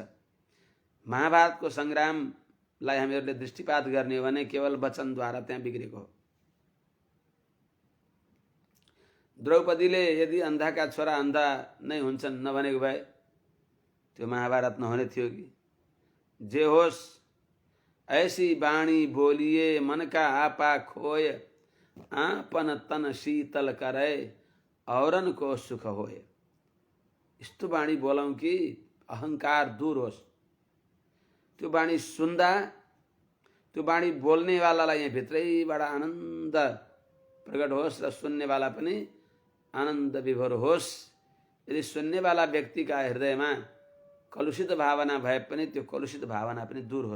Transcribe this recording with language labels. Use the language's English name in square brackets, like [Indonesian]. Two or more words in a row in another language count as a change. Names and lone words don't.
[Nepali] महाभारतको संग्रामलाई हामीहरूले दृष्टिपात गर्ने हो भने केवल वचनद्वारा त्यहाँ बिग्रेको हो। द्रौपदीले यदि अन्धाका छोरा अन्धा नै हुन्छन् नभनेको भए त्यो महाभारत नहुने थियो कि? जे होस् [Hindi] ऐसी बाणी बोलिए मन का आपा खोय, आपन तन शीतल करे औरन को सुख होय। [Nepali] यस्तो बाणी बोलौं कि अहंकार दूर होस्, त्यो वाणी सुन्दा त्यो वाणी बोल्नेवालालाई यहाँ भित्रैबाट आनन्द प्रकट होस् र सुन्नेवाला पनि आनन्द विभोर होस्। यदि सुन्नेवाला व्यक्तिका हृदयमा कलुषित भावना भए पनि त्यो कलुषित भावना पनि दूर होस्।